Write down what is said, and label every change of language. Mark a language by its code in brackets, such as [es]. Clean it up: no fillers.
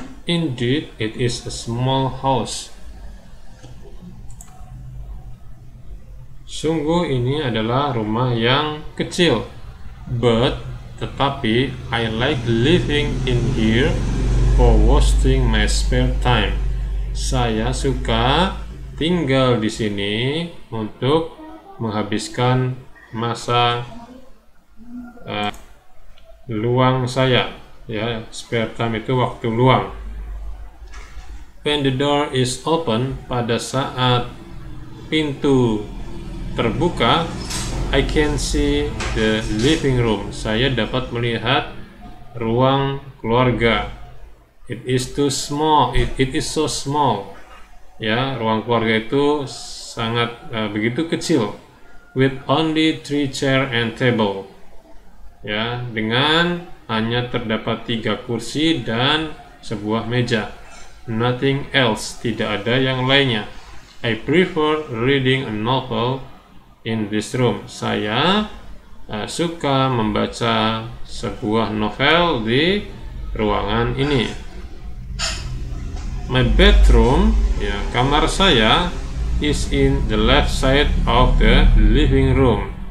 [en] Indeed, it is a small house. [id] Sungguh ini adalah rumah yang kecil. [en] But, tetapi, I like living in here for wasting my spare time. [id] Saya suka tinggal di sini untuk menghabiskan masa luang saya. [en] Ya, spare time [id] itu waktu luang. [en] When the door is open, [id] pada saat pintu terbuka, [en] I can see the living room. [id] Saya dapat melihat ruang keluarga. [en] It is too small. It is so small. [id] Ya, ruang keluarga itu sangat begitu kecil. [en] With only 3 chair and table. [id] Ya, dengan hanya terdapat 3 kursi dan sebuah meja. [en] Nothing else, [id] tidak ada yang lainnya. [en] I prefer reading a novel in this room. [id] Saya suka membaca sebuah novel di ruangan ini. [en] My bedroom, [id] ya, kamar saya, [en] is in the left side of the living room.